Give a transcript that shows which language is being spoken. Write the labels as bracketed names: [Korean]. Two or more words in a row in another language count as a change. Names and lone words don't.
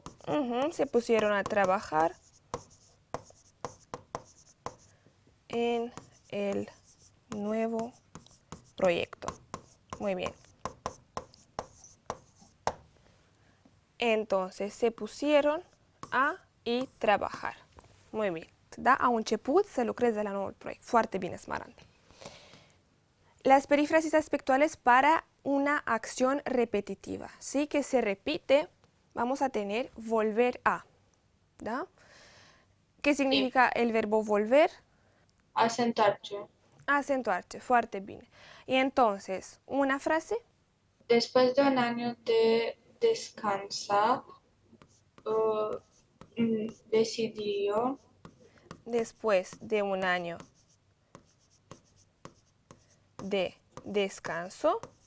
[Spanish] Se pusieron a trabajar en el nuevo proyecto. Muy bien. Entonces se pusieron a y trabajar. Muy bien. [Romanian] Da a început să lucreze la noul proiect. Foarte bine, Smaranda. [Spanish] Las perífrasis aspectuales para una acción repetitiva, ¿sí? Que se repite, vamos a tener volver a. [Romanian] ¿Da? [Spanish] ¿Qué significa el verbo volver? Asentarse. [Romanian] Acentuarse, foarte bine. [Spanish] Y entonces, una frase. Después de un año de descansa, decidió Después de un año de descanso.